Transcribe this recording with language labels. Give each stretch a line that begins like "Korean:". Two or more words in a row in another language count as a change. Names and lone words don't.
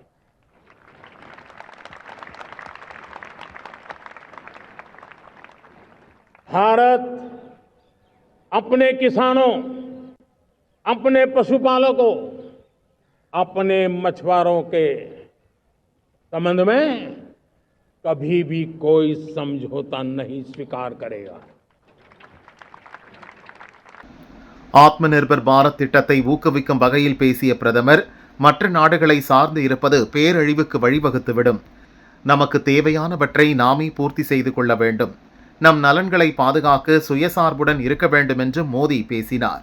Hindi: भारत अपने किसानों, अपने पशुपालकों, अपने मछुआरों के संबंध में कभी भी कोई समझौता नहीं स्वीकार करेगा.
Tamil: ஆத்ம நிர்பர் பாரத் திட்டத்தை ஊக்குவிக்கும் வகையில் பேசிய பிரதமர், மற்ற நாடுகளை சார்ந்து இருப்பது பேரழிவுக்கு வழிவகுத்துவிடும். நமக்கு தேவையானவற்றை நாமே பூர்த்தி செய்து கொள்ள வேண்டும். நம் நலன்களை பாதுகாக்க சுயசார்புடன் இருக்க வேண்டும் என்று மோடி பேசினார்.